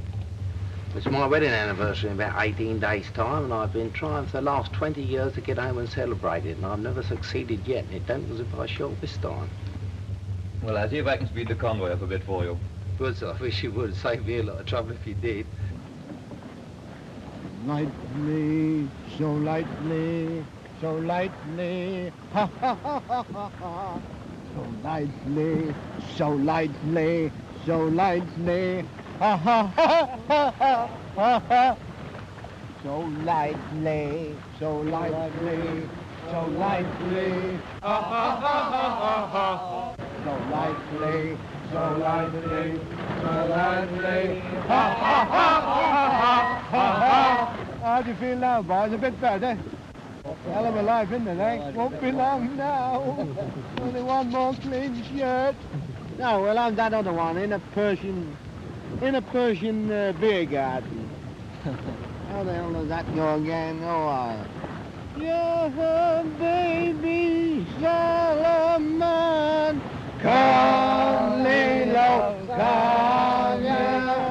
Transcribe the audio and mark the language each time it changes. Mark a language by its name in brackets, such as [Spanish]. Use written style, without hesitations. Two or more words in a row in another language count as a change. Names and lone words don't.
[English] It's my wedding anniversary in about 18 days' time, and I've been trying for the last 20 years to get home and celebrate it, and I've never succeeded yet, and it don't look as if I shall this time. Well, I'll see if I can speed the convoy up a bit for you. Good, sir. I wish you would. Save me a lot of trouble if you did. Lightly, so lightly, so lightly, ha ha ha ha ha ha. So lightly, so lightly, so lightly, ha ha ha ha ha ha ha. So lightly, so lightly, so lightly, ha ha ha ha ha ha. So lightly, so lightly, so lightly, ha ha ha ha ha ha. How do you feel now, boys? A bit better? Hell of a life, isn't it, eh? Won't be long now. Only one more clean shirt. No, we'll have that other one in a Persian beer garden. How the hell does that go again? Oh, yeah, baby Solomon, come, Lilo, come, yeah.